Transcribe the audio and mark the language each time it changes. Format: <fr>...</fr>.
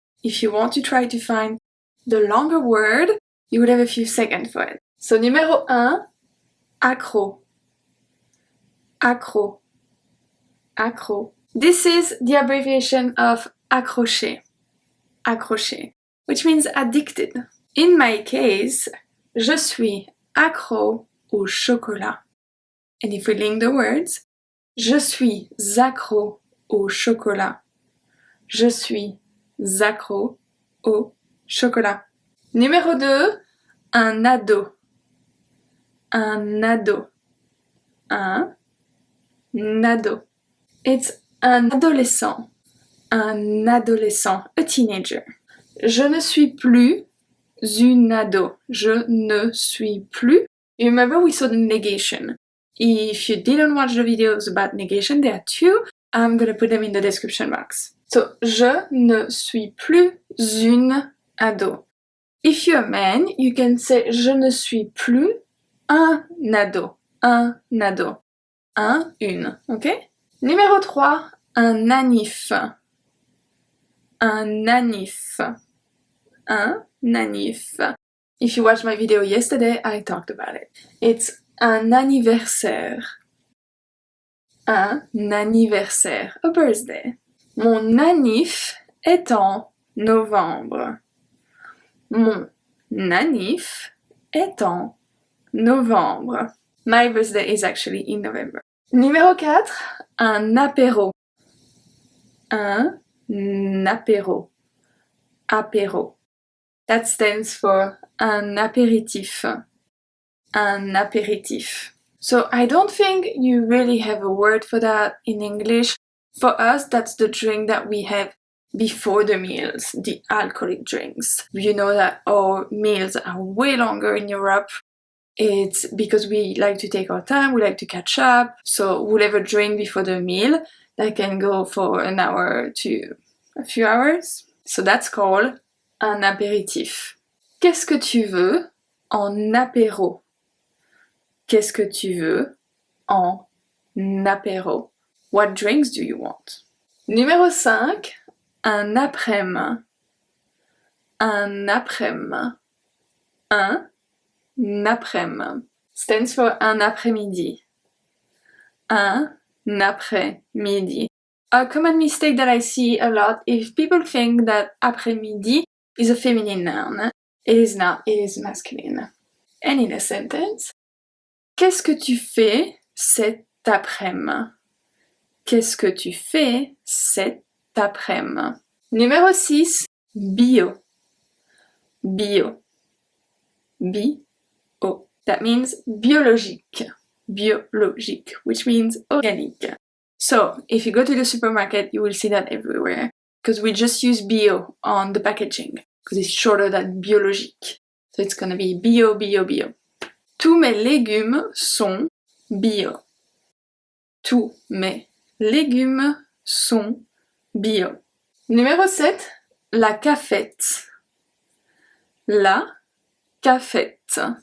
<en>If you want to try to find the longer word, you would have a few seconds for it.</en> <fr>So numéro 1, accro. Accro. Accro.</fr> <en>This is the abbreviation of accroché, accroché, which means addicted. In my case,</en> <fr>je suis accro au chocolat.</fr> <en>And if we link the words,</en> <fr>je suis accro au chocolat. Je suis accro au chocolat. Numéro 2, un ado. Un ado. Un ado.</fr> <en>It's</en> <fr>un adolescent,</fr> <en>a teenager.</en> <fr>Je ne suis plus une ado. Je ne suis plus.</fr> <en>You remember we saw the negation. If you didn't watch the videos about negation, there are two. I'm gonna put them in the description box.</en> <fr>So, je ne suis plus une ado.</fr> <en>If you're a man, you can say</en> <fr>je ne suis plus un ado. Un ado. Un, une, okay? Numéro 3, un nanif. Un nanif. Un nanif.</fr> <en>If you watched my video yesterday, I talked about it. It's</en> <fr>un anniversaire. Un anniversaire.</fr> <en>A birthday.</en> <fr>Mon nanif est en novembre. Mon nanif est en novembre.</fr> <en>My birthday is actually in November.</en> <fr>Numéro 4, un apéro. Un apéro. Apéro.</fr> <en>That stands for</en> <fr>un apéritif. Un apéritif.</fr> <en>So I don't think you really have a word for that in English. For us, that's the drink that we have before the meals, the alcoholic drinks. You know that our meals are way longer in Europe. It's because we like to take our time, we like to catch up, so we'll have a drink before the meal that can go for an hour to a few hours. So that's called</en> <fr>un apéritif. Qu'est-ce que tu veux en apéro? Qu'est-ce que tu veux en apéro?</fr> <en>What drinks do you want?</en> <fr>Numéro 5, un après-midi. Un après-midi. Un après-midi stands for un après-midi. Un après-midi.</fr> <en>A common mistake that I see a lot is people think that après-midi is a feminine noun. It is not, it is masculine. And in a sentence,</en> <fr>qu'est-ce que tu fais cet après-midi? Qu'est-ce que tu fais cet après-midi? Numéro 6, bio. Bio. Bio.</fr> <en>That means biologique. Biologique, which means organic. So, if you go to the supermarket, you will see that everywhere. Because we just use bio on the packaging. Because it's shorter than biologique. So it's gonna be bio, bio, bio.</en> <fr>Tous mes légumes sont bio. Tous mes légumes sont bio. Numéro 7, la cafette. La cafette.</fr>